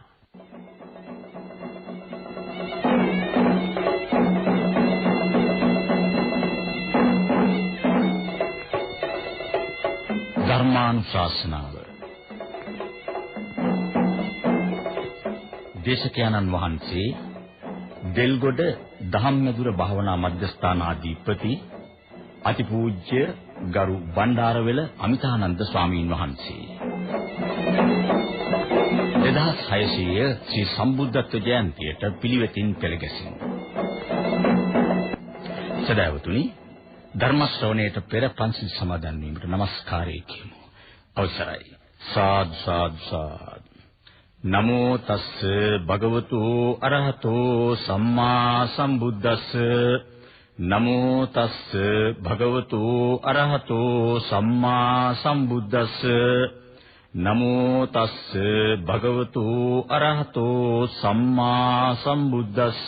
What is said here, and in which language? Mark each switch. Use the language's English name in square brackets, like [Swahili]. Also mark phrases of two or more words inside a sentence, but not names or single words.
[Sinhala] ධර්මානුශාසනාව දේශකයන්න් වහන්සේ දෙල්ගොඩ දහම්මැදුර භාවනා මධ්‍යස්ථානාධිපති අතිපූජ්‍ය ගරු බණ්ඩාරවෙල අමිතානන්ද ස්වාමීන් වහන්සේ 2600 ශ්‍රී සම්බුද්ධත්ව ජයන්තියට පිළිවෙතින් පෙළගැසෙන සදාවතුනි ධර්ම ශ්‍රවණයට පෙර පන්සිල් සමාදන් වීමට নমස්කාරය කියමු. අවසරයි. සාදු සාදු සාදු. [Pali] නමෝ තස්ස භගවතු අරහතෝ සම්මා සම්බුද්දස්ස නමෝ තස්ස භගවතු අරහතෝ සම්මා සම්බුද්දස්ස නමෝ තස්ස භගවතු අරහතෝ සම්මා සම්බුද්දස්ස